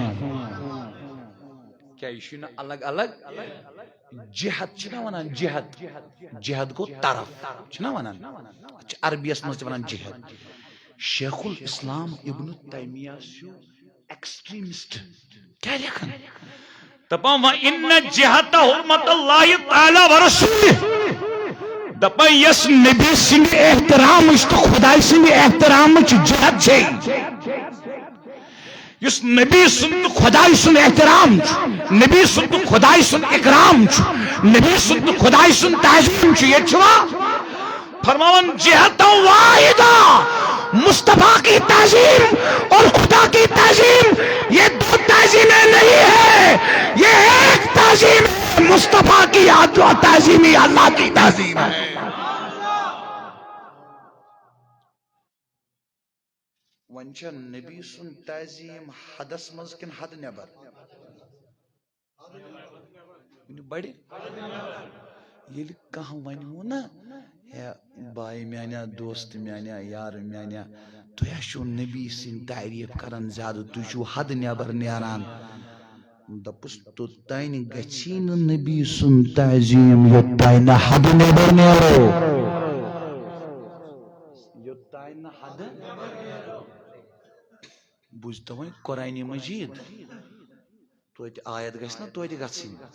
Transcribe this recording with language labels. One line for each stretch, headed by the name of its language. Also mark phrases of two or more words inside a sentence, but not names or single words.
Kashmiri: کیا یہ چھُنہٕ الگ الگ جہت چھِنہ ونان جہت جہت گوٚو طرف چھِنہ ونان اچھا عربیس منٛز تہِ ونان جہت شیخ الاسلام ابن تیمیہ چھُ ایکسٹریمسٹ کیا لیکھان
Arabic: دپان وَإِنَّ جِهَةَ حُرمَتَ اللَّهِ تَعَالَى وَرَسُولِهِ
Kashmiri: دپان یس نبی سٕنٛدِ احترامٕچ تہٕ خۄداے سٕنٛدِ احترامٕچ جہت چھے یُس نبی سُنٛد تہٕ خۄداے سُنٛد احترام چھُ نبی سُنٛد تہٕ خۄداے سُنٛد اکرام چھُ نبی سُنٛد تہٕ خۄداے سُنٛد تعظیٖم چھُ ییٚتہِ چھُوا
Arabic: فرماوان جِہَةً واحِدہ
Urdu: مصطفیٰ کی تعظیم اور خدا کی تعظیم یہ دو تعظیمیں نہیں ہے، یہ ایک تعظیم ہے، مصطفیٰ کی تعظیم ہی اللہ کی تعظیم ہے۔
Kashmiri: ون چھا نبی سن تعظیم حدس مز کن حد نبر بڑی یل کہاں ونو نا ہے بائی میانیا دوست میانیا یار میانیا تُہۍ چھو نبی سن تعریف کران زیادہ تُہۍ چھو حد نبر نیران دپس توتانۍ گژھی نہٕ نبی سن تعظیم یوتانۍ نہٕ حد نبر نیرو، یوتانۍ نہٕ حد بوزتو وۄنۍ قرآن مجید توتہِ آیت گژھِ نا توتہِ گژھٕنۍ۔